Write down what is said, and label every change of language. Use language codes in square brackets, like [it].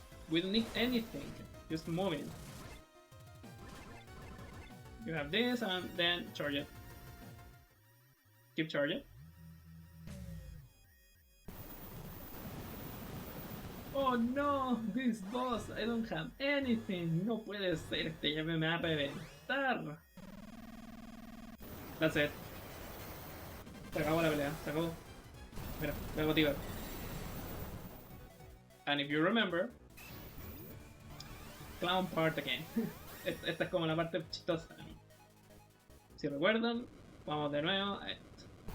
[en] We don't need anything, just moving. You have this and then charge it. Keep charging. Oh no, this boss, I don't have anything. [es] No puede ser, este ya me va a reventar. [en] That's it. [es] Se acabó la pelea, se acabó. Mira, me motiva. [en] And if you remember, clown part again. [es] Esta es como la parte chistosa. Si recuerdan, vamos de nuevo a esto.